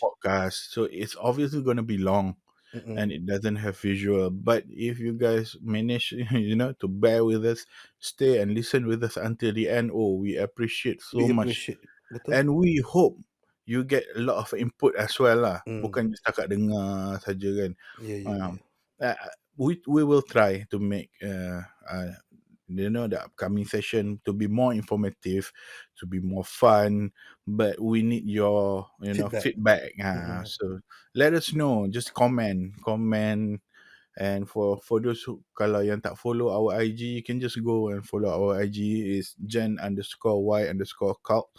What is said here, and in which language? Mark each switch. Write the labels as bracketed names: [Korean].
[English] podcast, so it's obviously going to be long and it doesn't have visual. But if you guys manage, to bear with us, stay and listen with us until the end, we appreciate so We much. appreciate. [Malay] Betul. [English] And we hope you get a lot of input as well lah. Hmm. [Malay] Bukan setakat dengar saja kan. Ya, ya, ya. [English] We will try to make the upcoming session to be more informative, to be more fun, but we need your feedback. So let us know, just comment, and for those who [Malay] kalau yang tak [English] follow our IG, you can just go and follow our IG is gen_y_cult,